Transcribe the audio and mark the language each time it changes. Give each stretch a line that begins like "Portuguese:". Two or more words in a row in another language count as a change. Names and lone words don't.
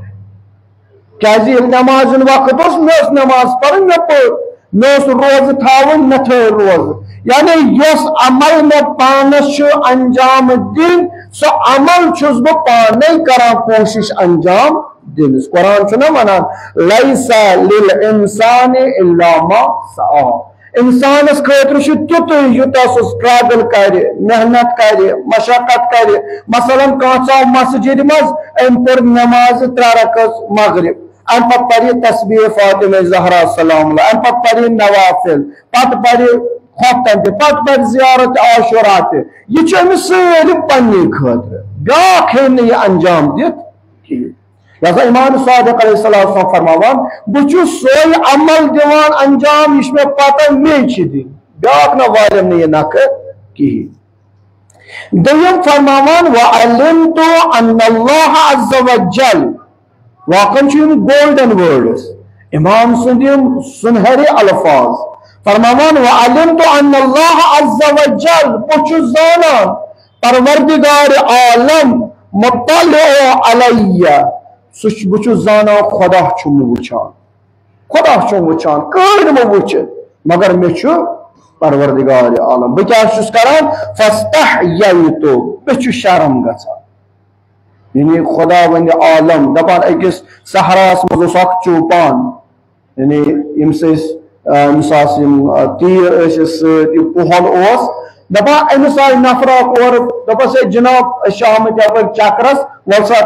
Kashmiri: کیازِ ییٚلہِ نٮ۪مازِ ہُنٛد وقت اوس مےٚ ٲس نٮ۪ماز پرٕنۍ مےٚ پٔر مےٚ اوس روزٕ تھاوٕنۍ مےٚ تھٲو روزٕ یعنی یۄس عمل مےٚ پانس چھُ انجام دِنۍ سۄ عمل چھُس بہٕ پانے کران کوٗشش انجام دِنس قرآن چھُنہ ونان لیس
Arabic: للانسان الا ما سعى
Kashmiri: انسانس خٲطرٕ چھُ تیُتُے یوٗتاہ سُہ سٹرگل کرِ محنت کرِ مشقت کرِ مثلاً کانٛہہ ژاو مسجد منٛز أمۍ پٔر نٮ۪مازِ 3 رکعت مغرب امہِ پتہٕ پرِ تسبیح فاطمہ زہرا
Arabic: سلام اللہ
Kashmiri: امہِ پتہٕ پرِ نوافل پتہٕ پرِ خۄفتن تہِ پتہٕ پرِ زیارت عاشورا تہِ یہِ چھُ أمِس سٲلِم پننی خٲطرٕ بیٛاکھ ہیٚکہِ نہٕ یہِ انجام دِتھ کِہیٖنۍ لہذا امام صادق
Arabic: علیہ السلام
Kashmiri: فرماوان بہٕ چھُس سۄے عمل دِوان انجام یہِ چھِ مےٚ پتہ مے چھِ دِنۍ بیٛاکھ نہ والٮ۪م نہٕ یہِ نکھٕ کِہیٖنۍ دوٚیِم فرماوان
Arabic: وعلمت ان اللہ عز وجل
Kashmiri: واقعاً چھِ یِم
English: golden words
Kashmiri: امام سٕنٛدۍ یِم سُنہرِ الفاظ فرماوان
Arabic: وعلمت ان اللہ عز وجل
Kashmiri: بہٕ چھُس زانان پروردگار عالم
Arabic: مطلع علیہ
Kashmiri: بہٕ چھُس زانان خدا چھُم وٕچھان کٕہٕنۍ نہٕ وٕچھِتھ مگر مےٚ چھُ پروردگار عالم بہٕ کیٛاہ چھُس کران فاستحییت مےٚ چھُ شرم گژھان یعنی خدا ونہِ عالم دپان أکِس صحراہس منٛز اوس اکھ چوپان یعنی ییٚمِس أسۍ أمِس آسہٕ یِم تیٖر ٲسِس سۭتۍ یہِ پۄہل اوس دپان أمِس آیہِ نفرا اورٕ دپس ہے جناب أسۍ چھِ آمٕتۍ یپٲرۍ چکرس وۄلہٕ سا